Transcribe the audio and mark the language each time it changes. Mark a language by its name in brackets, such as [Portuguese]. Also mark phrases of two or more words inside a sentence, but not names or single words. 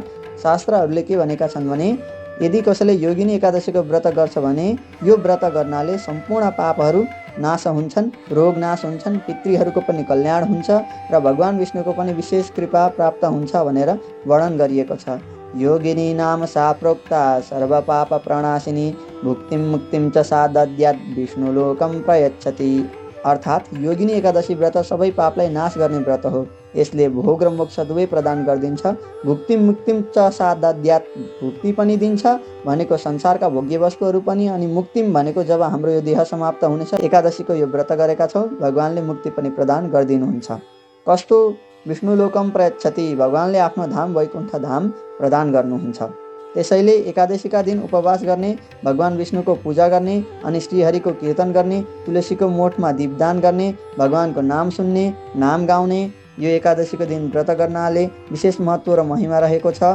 [Nepali] शास्त्रहरूले के भनेका छन् भने यदि कसैले योगिनी एकादशीको व्रत गर्छ भने यो व्रत गर्नाले सम्पूर्ण पापहरू नाश हुन्छन्, रोग नाश हुन्छन्, पितृहरूको पनि कल्याण हुन्छ र भगवान विष्णुको पनि विशेष कृपा प्राप्त हुन्छ भनेर वर्णन गरिएको छ। [Sanskrit] योगिनी नाम सा प्रोक्ता सर्वपाप प्रणाशिनी भुक्तिं मुक्तिं च सा दद्यात् विष्णुलोकं प्रयच्छति। [Nepali] अर्थात् योगिनी एकादशी व्रत सबै पापलाई नाश गर्ने व्रत हो। यसले भोग र मोक्ष दुवै प्रदान गरिदिन्छ। [Sanskrit] भुक्ति मुक्तिम च सा दद्यात्, [Nepali] भुक्ति पनि दिन्छ भनेको संसारका भोग्य वस्तुहरू पनि, अनि मुक्तिम भनेको जब हाम्रो यो देह समाप्त हुनेछ एकादशीको यो व्रत गरेका छौँ भगवानले मुक्ति पनि प्रदान गरिदिनुहुन्छ। कस्तो? [Sanskrit] विष्णुलोकम प्रयच्छति, [Nepali] भगवानले आफ्नो धाम वैकुण्ठ धाम प्रदान गर्नुहुन्छ। त्यसैले एकादशीका दिन उपवास गर्ने, भगवान विष्णुको पूजा गर्ने, अनि श्रीहरिको कीर्तन गर्ने, तुलसीको मोठमा दीपदान गर्ने, भगवानको नाम सुन्ने, नाम गाउने, यो एकादशीको दिन व्रत गर्नाले विशेष महत्त्व र महिमा रहेको छ।